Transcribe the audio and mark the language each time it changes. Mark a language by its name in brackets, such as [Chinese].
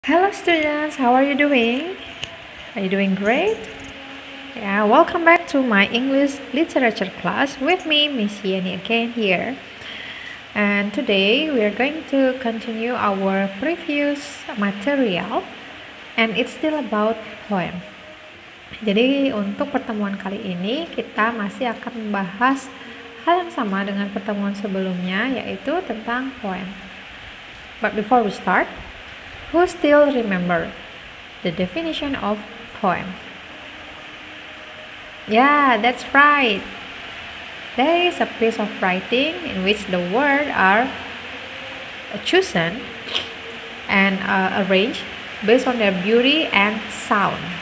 [English] Hello students, how are you doing? Are you doing great? Yeah, welcome back to my English literature class with me, Miss Yeni again here. And today we are going to continue our previous material and it's still about poem. [Indonesian] Jadi untuk pertemuan kali ini kita masih akan membahas hal yang sama dengan pertemuan sebelumnya, yaitu tentang poem. [English] But before we start, who still remember the definition of poem? Yeah, that's right. There is a piece of writing in which the words are chosen and arranged based on their beauty and sound.